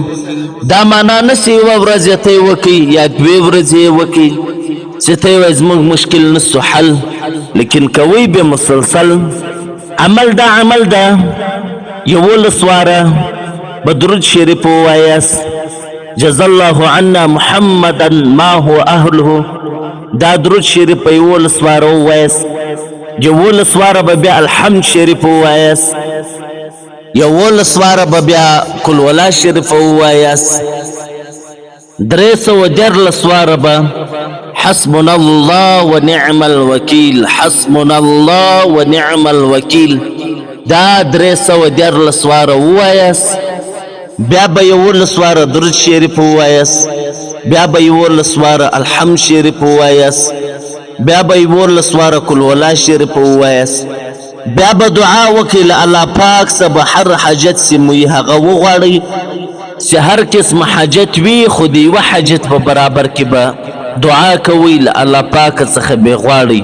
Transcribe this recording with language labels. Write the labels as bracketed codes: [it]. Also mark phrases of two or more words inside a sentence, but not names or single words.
[ps] دا معنا نه چې یوه ورځ ته یې وکړي یا دوې ورځې یې وکړي چې ته یې وایي زموږ مشکل نسو حل، لیکن کوئ به مسلسل. عمل دا عمل ده 11 واره به درود شریف ووایاست. [ar] جزا الله عنا محمدا ما هو اهله. [ps] دا درود شریف په 11 واره ووایاست. 11 واره به بیا الحمد شریف ووایاست. 11 واره به بیا کل ولا شریف ووایاست. 314 واره به [ar] حسبنا الله ونعم الوکیل، حسبنا الله ونعم الوکیل. [ps] دا 314 واره ووایاست. بیا به 11 واره درود شریف ووایاست. بیا به 11 واره الحمد شریف ووایاست. بیا به 11 واره کل ولا شریف ووایاست. بیا به دعا وکړئ له الله پاک څخه به هر حاجت چې مو یې هغه وغواړئ، چې هر قسم حاجت وي خو د یوه حاجت په برابر کې به دعا کوئ، له الله پاک څخه به غواړئ.